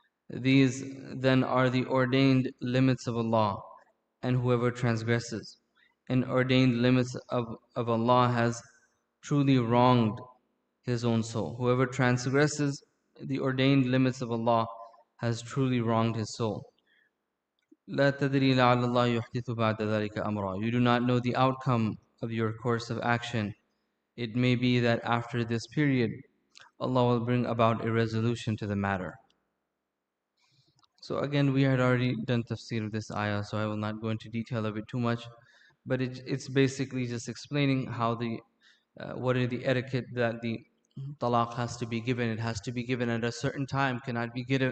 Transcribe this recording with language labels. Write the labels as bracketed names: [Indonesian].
[English] These then are the ordained limits of Allah, and whoever transgresses and ordained limits of Allah has truly wronged his own soul. Whoever transgresses the ordained limits of Allah has truly wronged his soul. [Arabic] لا تدري لعل الله يحدث بعد ذلك أمرا. [English] You do not know the outcome of your course of action. It may be that after this period, Allah will bring about a resolution to the matter. So again, we had already done tafsir of this ayah, so I will not go into detail of it too much. But it's basically just explaining how what are the etiquette that the talaq has to be given. It has to be given at a certain time, cannot be